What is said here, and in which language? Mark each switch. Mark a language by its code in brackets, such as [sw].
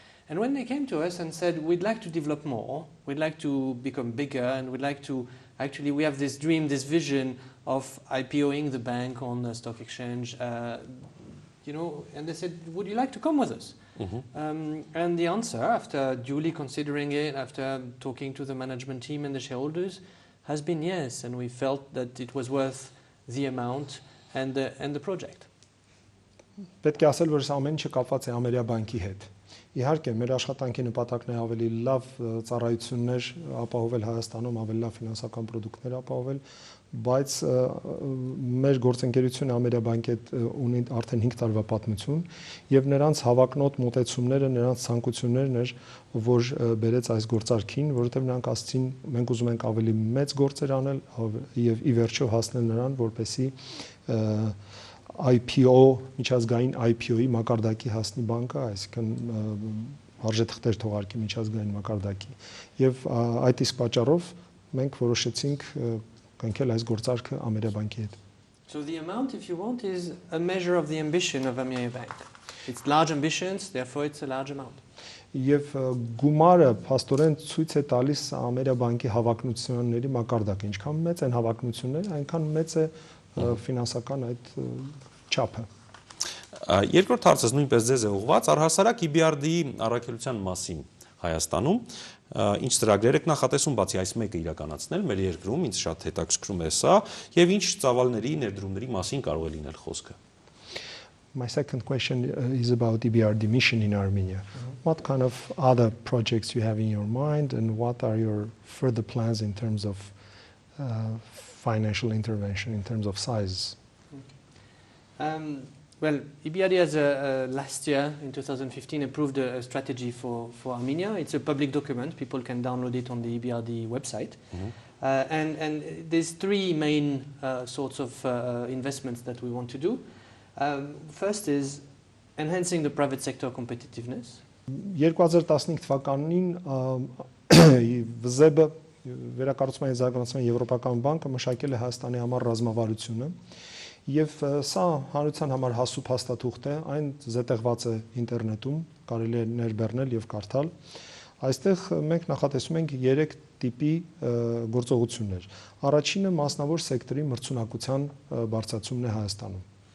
[en] And when they came to us and said, we'd like to develop more, we'd like to become bigger, and we'd like to, actually we have this dream, this vision of IPOing the bank on the stock exchange, and they said, would you like to come with us? Mm-hmm. And the answer, after duly considering it, after talking to the management team and the shareholders, has been yes, and we felt that it was worth the amount and the project. [hy] Պետք է ասել, որ սա ամեն ինչը կապված է Ameriabank-ի հետ։ Իհարկե, մեր աշխատանքի նպատակն է ավելի լավ ծառայություններ ապահովել Հայաստանում, ավելի լավ ֆինանսական ապրանքներ ապահովել, բայց մեր գործընկերությունը Ameriabank-ի հետ ունի արդեն 5 տարվա պատմություն եւ նրանց հավակնոտ մոտեցումները, նրանց ցանկություններն էր, որ բերեց այս գործարքին, որովհետեւ նրանք ասցին, մենք ուզում ենք ավելի մեծ գործեր անել եւ ի վերջո հասնել նրան, որպեսի IPO, միջազգային IPO-ի մակարդակի հասնի բանկը, այսինքն արժեթղթեր թողարկի միջազգային մակարդակի։ Եվ այդ իսկ պատճառով մենք որոշեցինք կնքել այս գործարքը Ameriabank-ի հետ։ [en] So the amount, if you want, is a measure of the ambition of Ameriabank. It's large ambitions, therefore it's a large amount. [hy] Եվ գումարը փաստորեն ցույց է տալիս Ameriabank-ի հավակնությունների մակարդակը։ Ինչքան մեծ են հավակնությունները, այնքան մեծ է ֆինանսական այդ չափը։ Երկրորդ հարցս նույնպես ձեզ է ուղղված, առհասարակ EBRD-ի առաքելության մասին Հայաստանում, ինչ ծրագրեր եք նախատեսում բացի այս մեկը իրականացնել մեր երկրում, ինձ շատ հետաքրքրում է սա, եւ ինչ ծավալների, ներդրումների մասին կարող է լինել խոսքը։ [en] My second question is about EBRD mission in Armenia. What kind of other projects you have in your mind and what are your further plans in terms of financial intervention, in terms of size? Well, EBRD has last year, in 2015, approved a strategy for Armenia. It's a public document. People can download it on the EBRD website. Mm-hmm. And there's 3 main sorts of investments that we want to do. First is enhancing the private sector competitiveness. [hy] 2015 թվականին ՎԶԵԲ-ը Վերակառուցման եւ Զարգացման Եվրոպական բանկը մշակել է Հայաստանի համար ռազմավարությունը եւ սա հանրության համար հասու փաստաթուղթ է, այն զետեղված է ինտերնետում, կարելի է ներբեռնել եւ կարդալ։ Այստեղ մենք նախատեսում ենք 3 տիպի գործողություններ։ Առաջինը մասնավոր սեկտորի մրցունակության բարձրացումն է Հայաստանում։